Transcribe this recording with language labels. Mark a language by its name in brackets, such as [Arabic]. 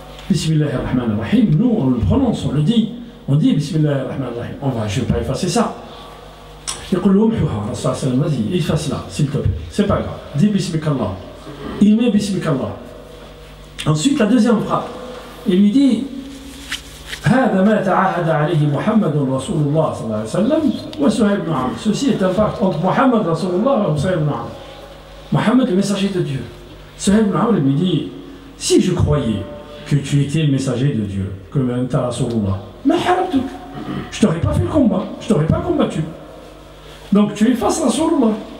[French] Bismillahirrahmanirrahim, nous on le prononce, on le dit. On dit Bismillahirrahmanirrahim. Je ne vais pas effacer ça. Il dit vas-y, efface-la, s'il te plaît. C'est pas grave. Dis Bismikallah. Il met Bismikallah. Ensuite, la deuxième phrase. Il lui dit [Arabic] هذا ما تعاهد عليه محمد رسول الله صلى الله عليه وسلم وسهيل بن عمرو. [French] Ceci est un pacte entre Muhammad Rasulullah et Suhayl ibn Amr. Muhammad, le messager de Dieu. Suhayl ibn Amr lui dit si je croyais que tu étais le messager de Dieu, comme un Rasulullah, [Arabic] ma harabtuk. [French] Je t'aurais pas fait le combat, je t'aurais pas combattu. Donc tu effaces Rasulullah.